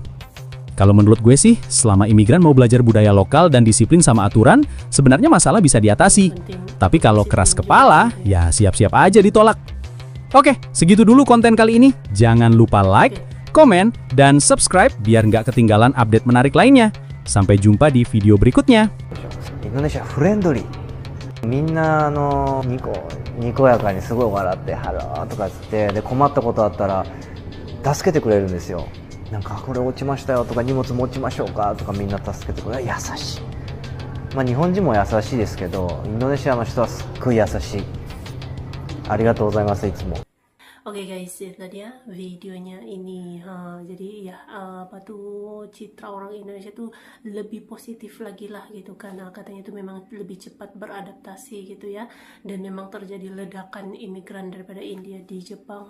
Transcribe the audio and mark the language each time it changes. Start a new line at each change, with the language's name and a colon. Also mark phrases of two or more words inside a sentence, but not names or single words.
Indonesian: Kalau menurut gue sih, selama imigran mau belajar budaya lokal dan disiplin sama aturan, sebenarnya masalah bisa diatasi. Tapi kalau keras kepala, ya siap-siap aja ditolak. Oke, segitu dulu konten kali ini. Jangan lupa like, komen, dan subscribe biar nggak ketinggalan update menarik lainnya. Sampai jumpa di video berikutnya.
Japanese: インドネシアフレンドリー、みんなにこやかにすごい笑ってハローとかつってで困ったことあったら助けてくれるんですよ。なんかこれ落ちましたよとか荷物持ちましょうかとかみんな助けてくれる。優しい。まあ日本人も優しいですけど、インドネシアの人はすっごい優しい。ありがとうございますいつも。
Indonesian: Oke guys, itu tadi ya videonya ini. Jadi ya apa tuh citra orang Indonesia tuh lebih positif lagi lah gitu, karena katanya itu memang lebih cepat beradaptasi gitu ya, dan memang terjadi ledakan imigran daripada India di Jepang.